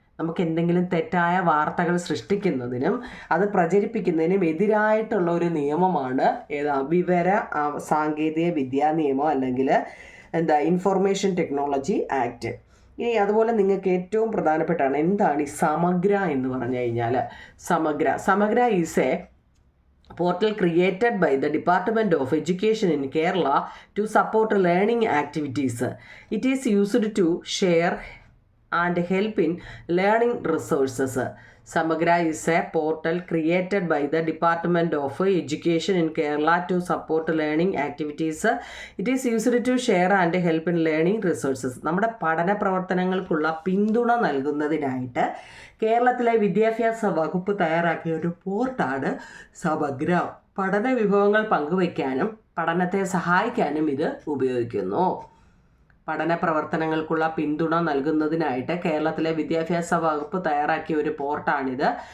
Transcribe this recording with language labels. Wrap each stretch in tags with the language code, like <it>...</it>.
<ml>നമുക്ക് എന്തെങ്കിലും തെറ്റായ വാർത്തകൾ സൃഷ്ടിക്കുന്നതിനും അത് പ്രചരിപ്പിക്കുന്നതിനും എതിരായിട്ടുള്ള ഒരു നിയമമാണ് വിവര സാങ്കേതിക വിദ്യാ നിയമം, അല്ലെങ്കിൽ ഇൻഫർമേഷൻ ടെക്നോളജി ആക്ട്. ഇനി അതുപോലെ നിങ്ങൾക്ക് ഏറ്റവും പ്രധാനപ്പെട്ടാണ് എന്താണ് ഈ സമഗ്ര എന്ന് പറഞ്ഞു കഴിഞ്ഞാൽ.</ml> <en>Samagra is a portal created by the Department of Education in Kerala to support learning activities. It is used to share and help in learning resources. Samagra is a portal created by the Department of Education in Kerala to support learning activities. It is used to share and help in learning resources.</en> <ml>നമ്മുടെ പഠന പ്രവർത്തനങ്ങൾക്കുള്ള പിന്തുണ നൽകുന്നതിനായിട്ട് കേരളത്തിലെ വിദ്യാഭ്യാസ വകുപ്പ് തയ്യാറാക്കിയ ഒരു പോർട്ടാണ് സമഗ്ര. പഠന വിഭവങ്ങൾ പങ്കുവയ്ക്കാനും പഠനത്തെ സഹായിക്കാനും ഇത് ഉപയോഗിക്കുന്നു. പഠന പ്രവർത്തനങ്ങൾക്കുള്ള പിന്തുണ നൽകുന്നതിനായിട്ട് കേരളത്തിലെ വിദ്യാഭ്യാസ വകുപ്പ് തയ്യാറാക്കിയ ഒരു പോർട്ടാണിത്.</ml>